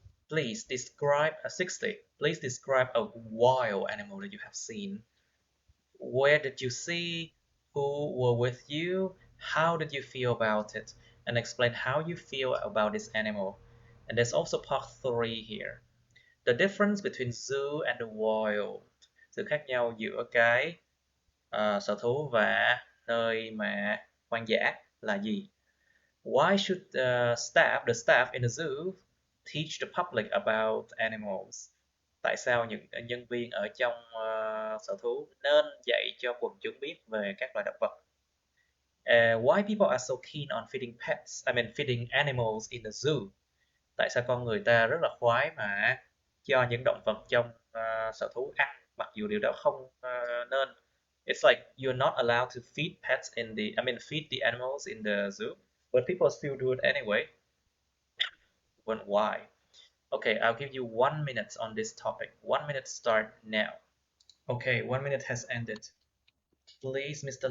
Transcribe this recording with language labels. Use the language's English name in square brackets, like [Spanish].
[English] Please describe a 60. Please describe a wild animal that you have seen. Where did you see? Who were with you? How did you feel about it? And explain how you feel about this animal. And there's also part 3 here. The difference between zoo and the wild. [Vietnamese] Sự khác nhau giữa cái sở thú và nơi mà hoang dã là gì? [English] Why should the staff in the zoo teach the public about animals? [Vietnamese] Tại sao những nhân viên ở trong sở thú nên dạy cho quần chúng biết về các loài động vật? [English] Why people are so keen on feeding pets? I mean feeding animals in the zoo? [Vietnamese] Tại sao con người ta rất là khoái mà cho những động vật trong sở thú ăn, mặc dù điều đó không nên. [English] It's like you're not allowed to feed pets feed the animals in the zoo, but people still do it anyway. But why? Okay, I'll give you 1 minute on this topic. 1 minute start now. Okay, 1 minute has ended. Please, Mr.